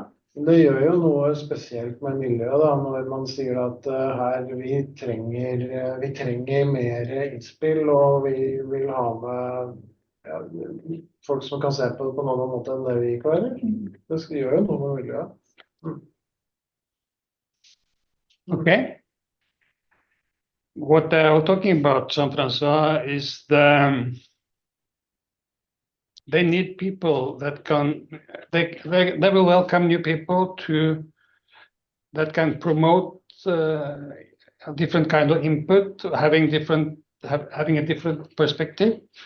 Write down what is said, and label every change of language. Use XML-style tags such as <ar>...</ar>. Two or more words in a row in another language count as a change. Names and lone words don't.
<no>Det gjør jo noe spesielt med miljøet da, når man sier at her vi trenger mer innspill, og vi vil ha med folk som kan se på det på en annen måte enn det vi klarer. Det gjør jo noe med miljøet.</no> <en>Okay. What I was talking about, Jean-François, is they need people that they will welcome new people that can promote a different kind of input, having a different perspective,</en>